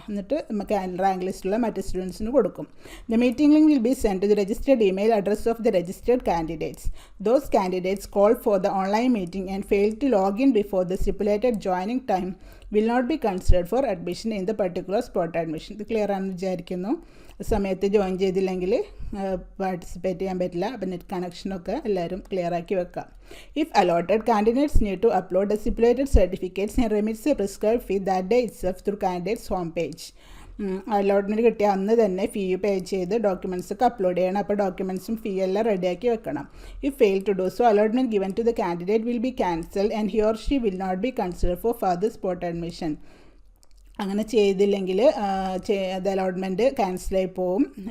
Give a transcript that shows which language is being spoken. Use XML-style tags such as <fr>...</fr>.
<ml>എന്നിട്ട് നമുക്ക് റാങ്ക് ലിസ്റ്റിലുള്ള മറ്റ് സ്റ്റുഡൻസിന് കൊടുക്കും.</ml> <en>The meeting link will be send to the registered email address of the registered candidates. Those candidates call for the online meeting and fail to log in before the stipulated joining time will not be considered for admission in the particular spot admission.</en> <ml>ഇത് clear ആണെന്ന് വിചാരിക്കുന്നു. സമയത്ത് join ചെയ്തില്ലെങ്കിൽ participate ചെയ്യാൻ പറ്റില്ല. അപ്പം net കണക്ഷനൊക്കെ എല്ലാവരും clear ആക്കി വെക്കാം.</ml> <en>If allotted, candidates need to upload the stipulated certificates and remit the prescribed fee that day itself through candidates home page.</en> <ml>Allotment കിട്ടിയ അന്ന് തന്നെ ഫീ പേ ചെയ്ത് ഡോക്യുമെൻറ്റ്സ് ഒക്കെ അപ്ലോഡ് ചെയ്യണം. അപ്പോൾ ഡോക്യുമെൻറ്റ്സും ഫീ എല്ലാം റെഡിയാക്കി വെക്കണം.</ml> <en>If fail to do so allotment given to the candidate will be cancel and he or she will not be consider for further spot admission.</en> <ml>അങ്ങനെ ചെയ്തില്ലെങ്കിൽ അത് അലോട്ട്മെൻറ്റ് ക്യാൻസലായി പോവും.</ml>